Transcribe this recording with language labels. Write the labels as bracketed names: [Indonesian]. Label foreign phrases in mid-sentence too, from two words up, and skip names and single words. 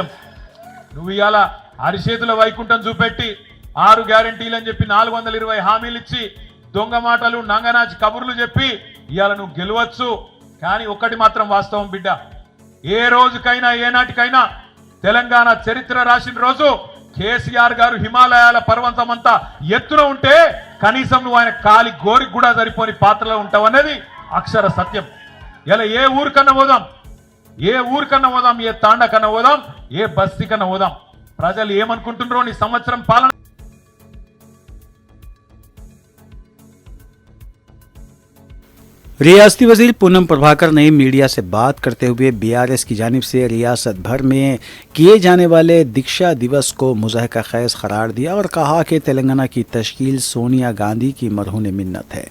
[Telugu] నువ్వు ఇవాళ అరిచేతుల వైకుంఠం చూపెట్టి 6 గ్యారెంటీలని చెప్పి 420 హామీలు ఇచ్చి దొంగ మాటలు నంగనాచి కబుర్లు చెప్పి ఇవాళ నువ్వు గెలవచ్చు, కానీ ఒక్కటి మాత్రం వాస్తవం బిడ్డ, ఏ రోజుకైనా ఏ నాటికైనా తెలంగాణ చరిత్ర రాసిన రోజు కేసీఆర్ గారు హిమాలయాల పర్వతమంతా ఎత్తున ఉంటే కనీసం నువ్వు ఆయన కాలి గోరికి కూడా సరిపోని పాత్రలో ఉంటావనేది అక్షర సత్యం। ఇలా ఏ ఊరికన్నా పోదాం, ఏ ఊరికన్నా పోదాం, ఏ తాండ కన్నా పోదాం, ఏ బస్తీ కన్నా పోదాం, ప్రజలు ఏమనుకుంటున్నారో నీ సంవత్సరం పాలన। [Urdu] ریاستی وزیر پونم پربھاکر نے میڈیا سے بات کرتے ہوئے BRS کی جانب سے ریاست بھر میں کیے جانے والے دیکشا دیوس کو مضحکہ خیز قرار دیا اور کہا کہ تلنگانہ کی تشکیل سونیا گاندھی کی مرہون منت ہے۔